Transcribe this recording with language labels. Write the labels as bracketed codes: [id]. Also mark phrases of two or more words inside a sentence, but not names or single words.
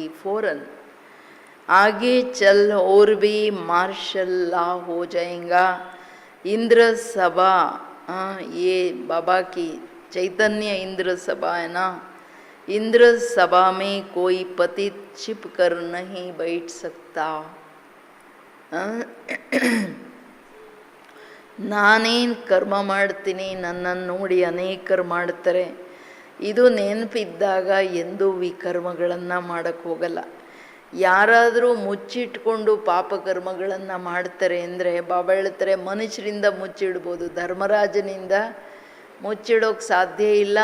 [hi] फौरन आगे चल और भी [en] martial law [hi] हो जाएगा. इंद्र सभा, ये बाबा की चैतन्य इंद्र सभा है ना, इंद्र सभा में कोई पतित छिप कर नहीं बैठ सकता. [kn] ನಾನೇನು ಕರ್ಮ ಮಾಡ್ತೀನಿ, ನನ್ನನ್ನು ನೋಡಿ ಅನೇಕರು ಮಾಡ್ತಾರೆ, ಇದು ನೆನಪಿದ್ದಾಗ ಎಂದೂ ವಿಕರ್ಮಗಳನ್ನು ಮಾಡೋಕ್ಕೆ ಹೋಗಲ್ಲ. ಯಾರಾದರೂ ಮುಚ್ಚಿಟ್ಕೊಂಡು ಪಾಪಕರ್ಮಗಳನ್ನು ಮಾಡ್ತಾರೆ ಅಂದರೆ ಬಾಬಾ ಹೇಳ್ತಾರೆ, ಮನುಷ್ಯರಿಂದ ಮುಚ್ಚಿಡ್ಬೋದು, ಧರ್ಮರಾಜನಿಂದ ಮುಚ್ಚಿಡೋಕ್ಕೆ ಸಾಧ್ಯ ಇಲ್ಲ.